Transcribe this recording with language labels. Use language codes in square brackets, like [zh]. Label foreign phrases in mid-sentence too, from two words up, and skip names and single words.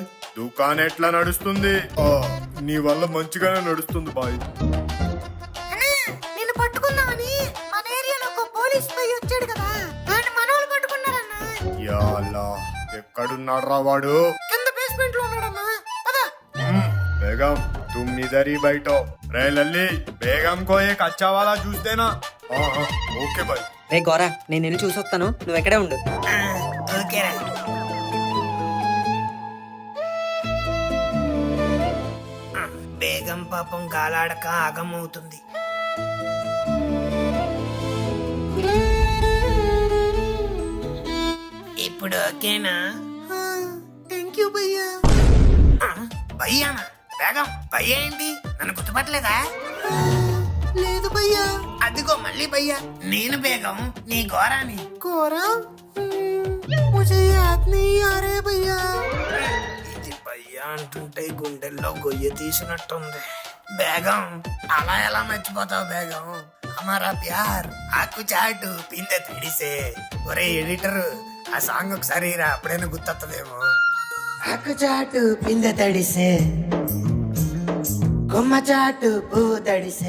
[te] దుకాణం ఎట్లా నడుస్తుంది? నీ వల్ల మంచిగానే నడుస్తుంది బాయ్. నిన్ను పట్టుకుందామని మన ఏరియాలో ఒక పోలీస్ పై వచ్చాడు కదా, వాడిని మనోళ్ళు పట్టుకున్నారన్నా. [ar] يا الله, [te] ఎక్కడున్నాడ్రా వాడు? కింద బేస్మెంట్ లో ఉన్నాడన్నా. పద. [hi] बेगम तुम इधर ही बैठो. रे लल्ली, बेगम को एक अच्छा वाला जूस देना. हाँ ओके भाई. [te] రే గోరా, నేను వెళ్ళి చూసి వస్తాను, నువ్వు ఎక్కడే ఉండు. ఓకేరా. బేగం పాపం గాలాడక ఆగమవుతుంది. ఇప్పుడు ఓకేనా? [en] Thank you [te] భయ్యా. భయ్యానా? బేగం భయ్యా ఏంటి? నన్ను గుర్తుపట్టలేదా? లేదు భయ్యా. అదిగో మళ్ళీ భయ్యా. నేను బేగం, నీ ఘోరాని. [hi] కోరా ముझे याद नहीं आ रहे भैया. [te] ఇది భయ్యా అంటుంటే గుండెల్లో గొయ్య తీసినట్టుంది. బేగం అలా ఎలా మర్చిపోతావు బేగం? [hi] हमारा प्यार [te] ఆకు చాటు పిందె తడిసే. ఒరే ఎడిటర్, ఆ సాంగ్ ఒకసారి రా, అప్పుడైనా గుర్తొత్తదేమో. ఆకు చాటు పిందె తడిసే, కొమ్మ చాటు పువ్వు తడిసే.